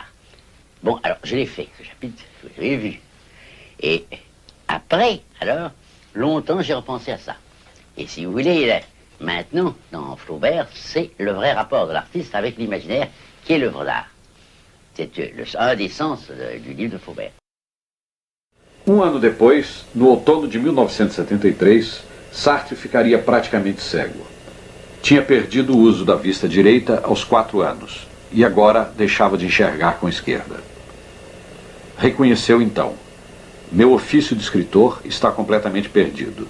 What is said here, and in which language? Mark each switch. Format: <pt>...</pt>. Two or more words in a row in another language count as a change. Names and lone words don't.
<fr>Bon, alors, je l'ai fait, ce chapitre, je l'ai vu. Et après, alors, longtemps, j'ai repensé à ça. Et si vous voulez, maintenant, dans Flaubert, c'est le vrai rapport de l'artiste avec l'imaginaire qui est l'œuvre d'art. C'est un des sens du livre de Flaubert.</fr> <pt>Ano depois, no outono de 1973, Sartre ficaria praticamente cego. Tinha perdido o uso da vista direita aos 4 anos e agora deixava de enxergar com a esquerda. Reconheceu então: meu ofício de escritor está completamente perdido.</pt>